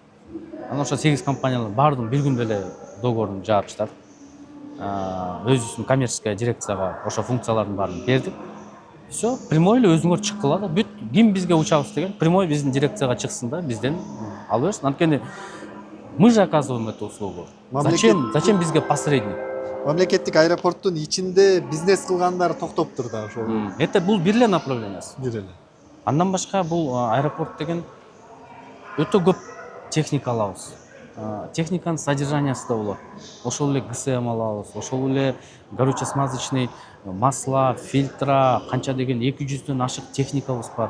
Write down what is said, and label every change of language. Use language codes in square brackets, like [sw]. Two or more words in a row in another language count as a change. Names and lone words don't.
[ky] Анан ошо 8 компаниялар баардыгын бир күндө эле договорун жаап чыгардык. Өзүбүздүн коммерческая дирекцияга ошо функциялардын баарын бердик. Все, прямой эле өзүңөр чыккыла да, бүт ким бизге учабыз деген, прямой биздин дирекцияга чыксын да, бизден алып берсин. [ru] Анткени мы же оказываем эту услугу. Зачем бизге посредник? [ky] мамлекеттик аэропорттун ичинде бизнес кылгандар токтоптур да ошол. Это бул бир эле направлениясы. Бир эле. Андан башка бул аэропорт деген өтө көп техника алабыз. Техниканын содержаниясы да болот. Ошол эле ГСМ алабыз, ошол эле [ru] горюче-смазочный масла, [ky] фильтра, канча деген 200дөн ашык техникабыз бар.